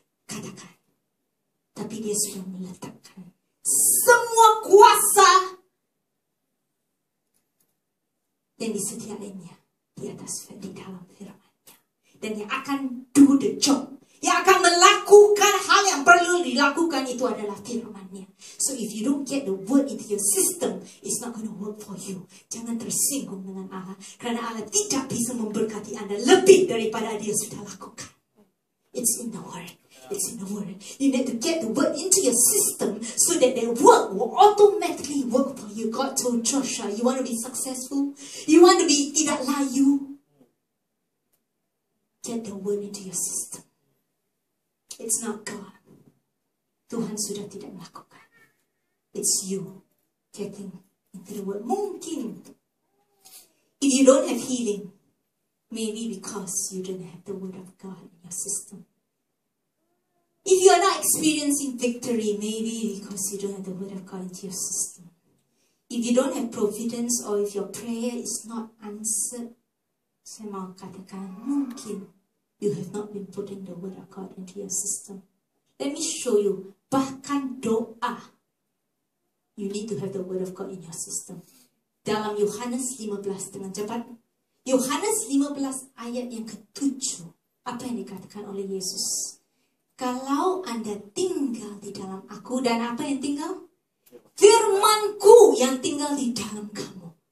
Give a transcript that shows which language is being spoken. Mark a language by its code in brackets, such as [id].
[id] Katakan. Tapi dia sudah meletakkan semua kuasa yang disediainya di atas, di dalam firman-Nya. Dan yang akan [en] do the job, [id] yang akan melakukan hal yang perlu dilakukan, itu adalah firman-Nya. [en] So if you don't get the word into your system, it's not going to work for you. [id] Jangan tersinggung dengan Allah, karena Allah tidak bisa memberkati Anda lebih daripada Dia sudah lakukan. [en] It's in the word. It's in the word. You need to get the word into your system so that the word will automatically work for you. God told Joshua, you want to be successful? You want to be [id] tidak layu? [en] Get the word into your system. It's not God. [id] Tuhan sudah tidak melakukan. [en] It's you getting into the word. [id] Mungkin [en] if you don't have healing, maybe because you don't have the word of God in your system. If you are not experiencing victory, maybe because you don't have the word of God into your system. If you don't have providence, or if your prayer is not answered, [id] saya mau katakan, mungkin [en] you have not been putting the word of God into your system. Let me show you, [id] bahkan doa, [en] you need to have the word of God in your system. [id] Dalam Yohanes 15, dengan cepat, Yohanes 15 ayat yang ke-7, apa yang dikatakan oleh Yesus? Kalau Anda tinggal di dalam aku, dan apa yang tinggal? Firman-Ku yang tinggal di dalam kamu.